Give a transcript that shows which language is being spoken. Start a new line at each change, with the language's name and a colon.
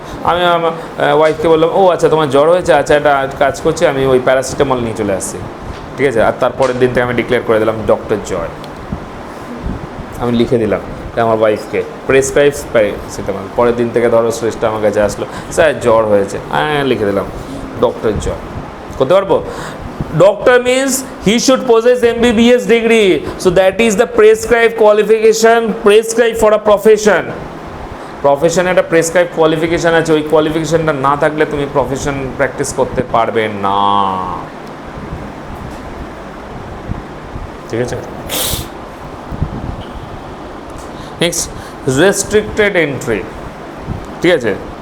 Bangla: আমি আমার ওয়াইফকে বললাম, ও আচ্ছা তোমার জ্বর হয়েছে, আচ্ছা এটা কাজ করছি, আমি ওই প্যারাসিটামল নিয়ে চলে আসছি, ঠিক আছে। আর তারপরের দিন থেকে আমি ডিক্লেয়ার করে দিলাম ডক্টর জয়, আমি লিখে দিলাম আমার ওয়াইফকে প্রেসক্রাইব প্যারাসিটামল। পরের দিন থেকে ধরো শ্রেষ্ঠটা আমার কাছে আসলো, স্যার জ্বর হয়েছে, হ্যাঁ লিখে দিলাম ডক্টর জয়। করতে পারবো?
English: Doctor means he should possess MBBS degree, so that is the prescribed qualification prescribed for a profession.
Bangla: প্রফেশনে একটা প্রেসক্রাইব কোয়ালিফিকেশান আছে, ওই কোয়ালিফিকেশানটা না থাকলে তুমি প্রফেশন প্র্যাকটিস করতে পারবে না, ঠিক আছে।
English: Next, restricted entry, ঠিক আছে।